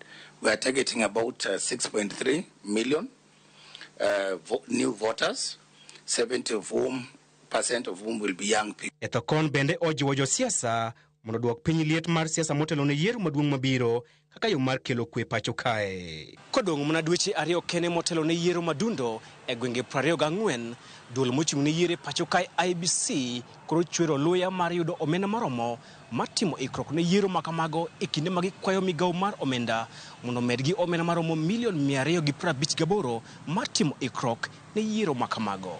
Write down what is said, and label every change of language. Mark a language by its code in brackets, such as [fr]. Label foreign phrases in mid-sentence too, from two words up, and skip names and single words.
[en] We are targeting about 6.3 million new voters, 70% of whom will be young people. [luo] Ethokon bende ojiwo josiasa mondo duok piny liet mar siasa motelo ne yiero maduong' mabiro kaka yo mar kelo kwe pacho kae. Kodong' mana dweche 2 kene motelo ne yiero madundo e gwenge 24, duol mochung' ne yiero pacho kae IBC koro chwero luya mar yudo omenda maromo matimo ikruok ne yiero makamago e kinde ma gikwayo migawo mar omenda mondo medgi omenda maromo milion 258 matimo ikruok ne yiero makamago.